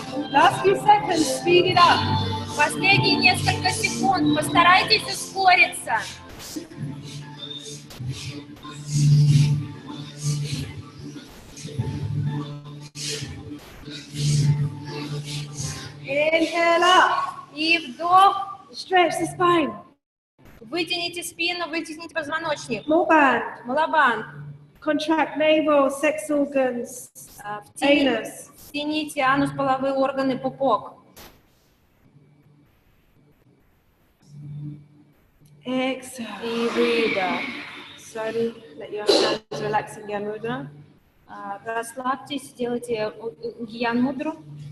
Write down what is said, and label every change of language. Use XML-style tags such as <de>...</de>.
<en>Last few seconds, speed it up.</en> <ru>Последние несколько секунд. Постарайтесь ускориться.</ru> <en>Inhale up.</en> <ru>И вдох.</ru> <en>Stretch the spine.</en> <ru>Вытяните спину, вытяните позвоночник.</ru> <en>More band.</en> <ru>Малабан.</ru> <en>Contract navel, sex organs, anus.</en> <ru>Втяните анус, половые органы, пупок.</ru> <en>Exhale.</en> <ru>И выдох.</ru> <en>Slowly let your hands relax in Gyan Mudra.</en> <ru>Расслабьтесь, сделайте гьян мудру.</ru>